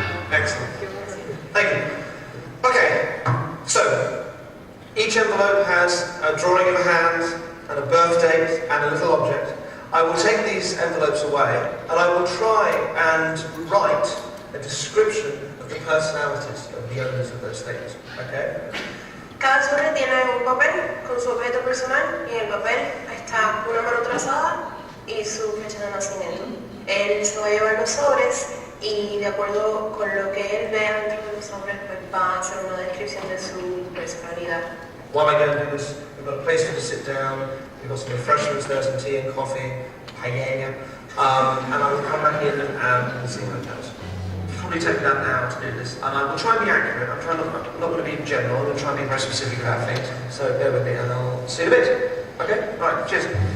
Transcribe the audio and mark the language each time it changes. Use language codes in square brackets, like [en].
[en] Excellent. Thank you. Okay, so each envelope has a drawing of a hand and a birth date and a little object. I will take these envelopes away and I will try and write a description of the personalities of the owners of those things. Okay? [es] Cada sobre tiene un papel con su objeto personal y en el papel está una mano trazada y su fecha de nacimiento. Él se va a llevar los sobres y de acuerdo con lo que él vea dentro de los sobres pues va a hacer una descripción de su personalidad. [en] While I go and do this, we've got a place for you to sit down, we've got some refreshments there, some tea and coffee, paella, and I will come back in and see how it goes. Probably take that now to do this, and I will try and be accurate. I'm not going to be general, I'm going to try and be very specific about things, so bear with me and I'll see you in a bit. Okay? Right, cheers.